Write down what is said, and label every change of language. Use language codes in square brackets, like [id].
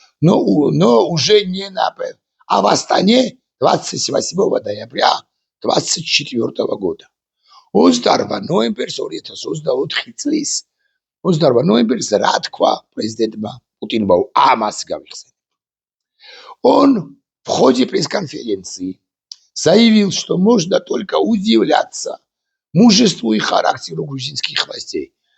[ru] Но уже не на а в Астане 28 ноября 24 года. [ka] 28 ნოემბერს 2024 წლის 28 ნოემბერს რა თქვა პრეზიდენტმა პუტინმა ამას გავიხსენებ. [ru] Он в ходе пресс-конференции заявил, что можно только удивляться мужеству и характеру грузинских властей.